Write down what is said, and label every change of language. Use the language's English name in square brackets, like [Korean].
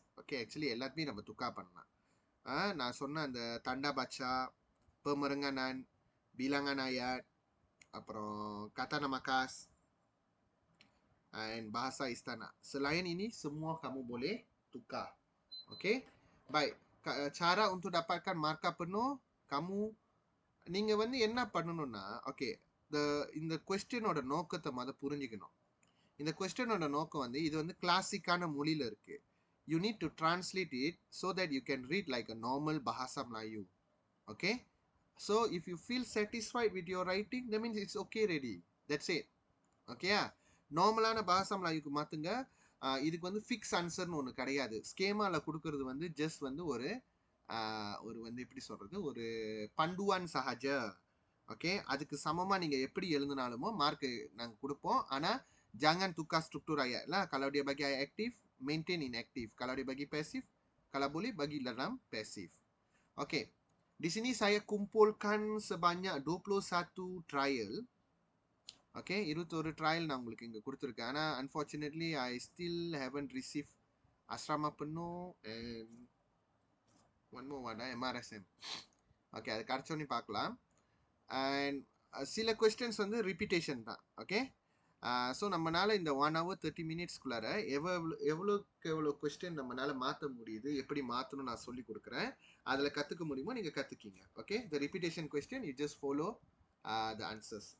[Tamil] Okay, actually எல்லாத்தையுமே நம்ம tukar பண்ணலாம். [Malay] நான் சொன்ன அந்த தண்டா பாட்சா, pemerenganan, bilangan ayat, அப்புறம் kata nama khas, and bahasa istana. Selain ini, semua kamu boleh tukar. Okay? Baik. Cara untuk dapatkan markah penuh, kamu [Tamil] நீங்க வந்து என்ன பண்ணணும்னா ஓகே இந்த கொஸ்டினோட நோக்கத்தை புரிஞ்சுக்கணும். இந்த கொஸ்டினோட நோக்கம் வந்து இது வந்து கிளாசிக்கான மொழியில இருக்கு. [English] You need to translate it so that you can read like a normal Bahasa Melayu. Okay, so if you feel satisfied with your writing that means it's okay ready. That's it. ஓகேயா? [Tamil] நார்மலான பஹாசா மலாயுக்கு மாற்றுங்க. இதுக்கு வந்து ஃபிக்ஸ் ஆன்சர்னு ஒன்று கிடையாது. ஸ்கேமாவில் கொடுக்கறது வந்து just வந்து ஒரு வந்து எப்படி சொல்றது, ஒரு பண்டுவான் சஹஜ. ஓகே, அதுக்கு சமமா நீங்க எப்படி எழுதினாலுமோ மார்க் நாங்க கொடுப்போம். [Malay] ஆனா jangan tukar struktur ayat lah. Kalau dia bagi ayat aktif, maintain inactive. Kalau dia bagi pasif, kalau boleh bagi dalam pasif. Okey, di sini saya kumpulkan sebanyak 21 trial. [Tamil] Okay, ஒரு trial நான் உங்களுக்கு இங்கே கொடுத்துருக்கேன். [English] ஆனால் unfortunately I still haven't received asrama penuh and one more one, MRSM. [Tamil] Okay, அது கிடச்சோன்னு பார்க்கலாம். And சில questions வந்து ரிப்பீட்டேஷன் தான். ஓகே, ஸோ நம்மளால இந்த 1 hour 30 minutesக்குள்ளார எவ்வளோக்கு எவ்வளோ கொஸ்டின் நம்மளால மாற்ற முடியுது, எப்படி மாற்றணும் நான் சொல்லி கொடுக்குறேன். அதில் கற்றுக்க முடியுமோ நீங்கள் கற்றுக்கிங்க. Okay, [English] The repetition question you just follow the answers.